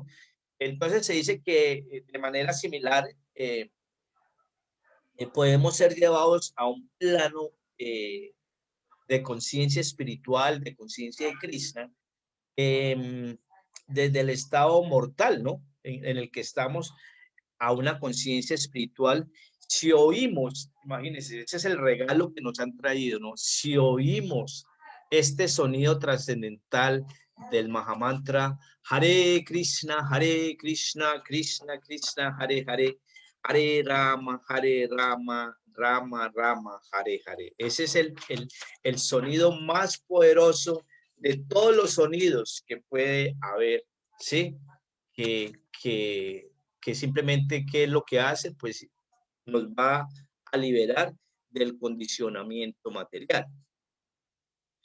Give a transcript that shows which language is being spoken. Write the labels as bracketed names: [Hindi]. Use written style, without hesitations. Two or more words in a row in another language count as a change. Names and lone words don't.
[Spanish] Entonces se dice que de manera similar, podemos ser llevados a un plano de conciencia espiritual, de conciencia de Krishna, desde el estado mortal, ¿no? En el que estamos, a una conciencia espiritual. Si oímos, imagínense, ese es el regalo que nos han traído, ¿no? Si oímos este sonido trascendental del Mahamantra, [Sanskrit] Hare Krishna, Krishna Krishna, Hare Hare, Hare Rama, Rama Rama, Hare Hare. [Spanish] Ese es el sonido más poderoso de todos los sonidos que puede haber, ¿sí? Que simplemente, ¿qué es lo que hace? Pues nos va a liberar del condicionamiento material.